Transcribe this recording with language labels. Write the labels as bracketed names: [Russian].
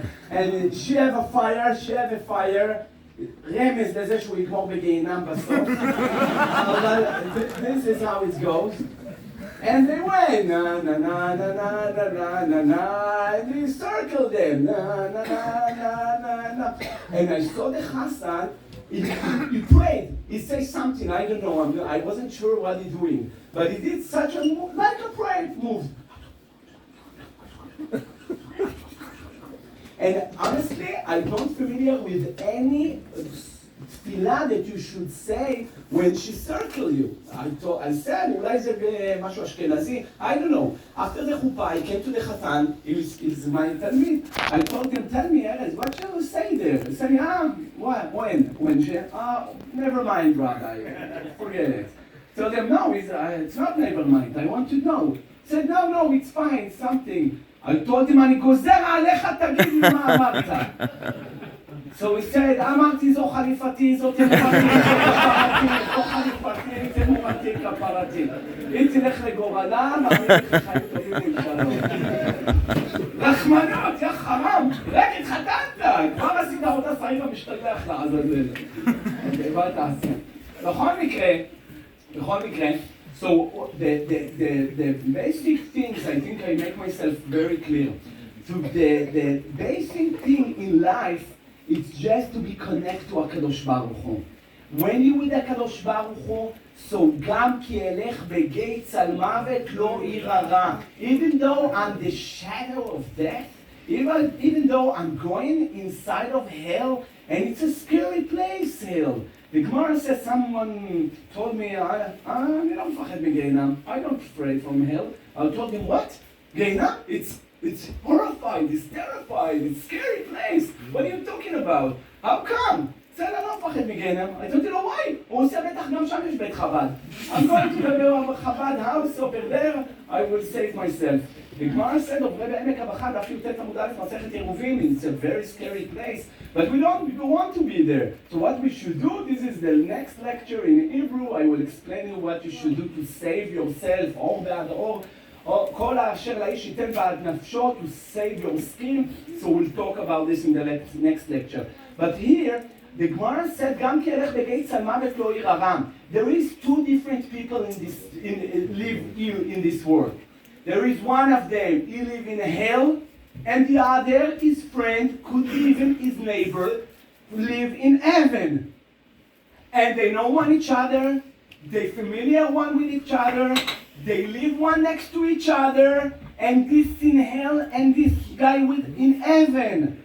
[English] And she have a fire, [Hebrew] רמז לזה שהוא יגמור בגיהינם בסוף. [English] אבל this is how it goes. And they went, na na na na na na na na na, and we circled them, na na na na na na. And I saw the Hassan, he prayed, he said something, I don't know, I wasn't sure what he's doing, but he did such a move, like a prayer move. And honestly, I don't familiar with any תפילה that you should say when she circle you. I said, [Hebrew] אולי זה משהו אשכנזי, [English] I don't know. After the chuppah, I came to the Chatan, he's my talmid. I told him, tell me, Erez, what shall you say there? He said, what, when she, never mind, Rabbi, forget it. Told him, no, it's not never mind, I want to know. He said, no, it's fine, something. I told him, [Hebrew] אני גוזר עליך, תגיד לי מה אמרת. [English] So he said, [Hebrew] אמרתי זו חליפתי, זו תמורתי, זו חליפתי, תמורתי, כפרתי. אם תלך לגורלה, מאמין לך חיים טובים ולשלום. רחמנות, יא חרם, רק התחתנת, כבר עשית עבודה שרים המשתלח לעזאזל. מה תעשה? בכל מקרה, [English] so the basic things, I think I make myself very clear. So the basic thing in life, it's just to be connected to HaKadosh Baruch Hu. When you with HaKadosh Baruch Hu, so [Hebrew] גם כי אלך בגיא צל מוות לא אירא רע. [English] Even though I'm the shadow of death, even though I'm going inside of hell, and it's a scary place, hell. The Gemara says someone told me, [Hebrew] אני לא מפחד מגיהינם. [English] I don't afraid from hell. I told him, what? גיהינם? It's horrified, it's terrified, it's a scary place. What are you talking about? How come? [Hebrew] בסדר, לא מפחד מגיהינם. [English] I don't know why. [Hebrew] הוא עושה בטח גם שם יש בית חב"ד. [English] I'm going to the חב"ד house over there, I will save myself. The Gemara said, [Hebrew] עוברי בעמק הבכה, דף י"ט עמוד א' מסכת עירובין, [English] it's a very scary place, but we don't want to be there. So what we should do, this is the next lecture in Hebrew, I will explain you what you should do to save yourself, [Hebrew] אור בעד אור. כל האשר לאיש ייתן בעד נפשו, [English] to save your skin, so we'll talk about this in the next lecture. But here, the Gemara said, [Hebrew] גם כי אלך בגיא צל מוות לא אירא רע. [English] There is two different people live here in this world. There is one of them, he live in hell, and the other, his friend, could even his neighbor, live in heaven. And they know one each other, they familiar one with each other, they live one next to each other, and this in hell and this guy in heaven.